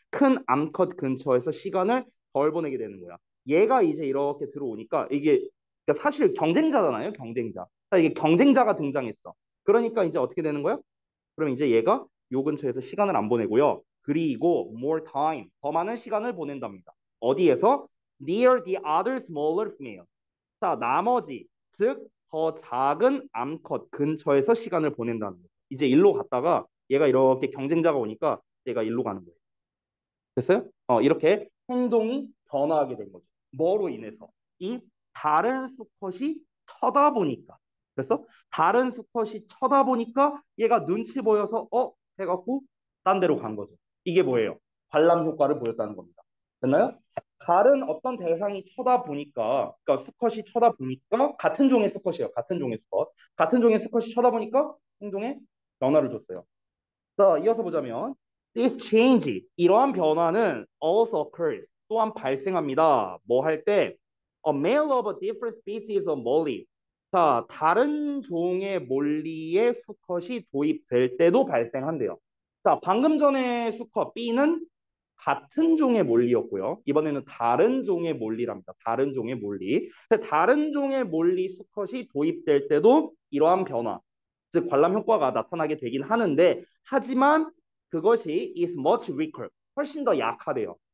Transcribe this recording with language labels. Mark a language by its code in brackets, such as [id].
[ko] 큰 암컷 근처에서 시간을 덜 보내게 되는 거야. 얘가 이제 이렇게 들어오니까 이게 그러니까 사실 경쟁자잖아요, 경쟁자. 자, 이게 경쟁자가 등장했어. 그러니까 이제 어떻게 되는 거야? 그럼 이제 얘가 요 근처에서 시간을 안 보내고요. 그리고 [en] more time, [ko] 더 많은 시간을 보낸답니다. 어디에서? [en] near the other smaller female. [ko] 자, 나머지, 즉, 더 작은 암컷 근처에서 시간을 보낸다는 거예요. 이제 일로 갔다가 얘가 이렇게 경쟁자가 오니까 얘가 일로 가는 거예요. 됐어요? 이렇게 행동이 변화하게 된 거죠. 뭐로 인해서? 이 다른 수컷이 쳐다보니까. 그래서 다른 수컷이 쳐다보니까 얘가 눈치 보여서 해갖고 딴 데로 간 거죠. 이게 뭐예요? 관람 효과를 보였다는 겁니다. 됐나요? 다른 어떤 대상이 쳐다보니까, 그러니까 수컷이 쳐다보니까 같은 종의 수컷이에요. 같은 종의 수컷. 같은 종의 수컷이 쳐다보니까 행동에 변화를 줬어요. 자, 이어서 보자면 [en] this change [ko] 이러한 변화는 [en] also occurs [ko] 또한 발생합니다. 뭐 할 때? [en] A male of a different species of molly. [ko] 자, 다른 종의 몰리의 수컷이 도입될 때도 발생한대요. 자, 방금 전에 수컷 B는 같은 종의 몰리였고요. 이번에는 다른 종의 몰리랍니다. 다른 종의 몰리. 다른 종의 몰리 수컷이 도입될 때도 이러한 변화, 즉 관람 효과가 나타나게 되긴 하는데 하지만 그것이 [en] is much weaker, [ko] 훨씬 더 약하대요.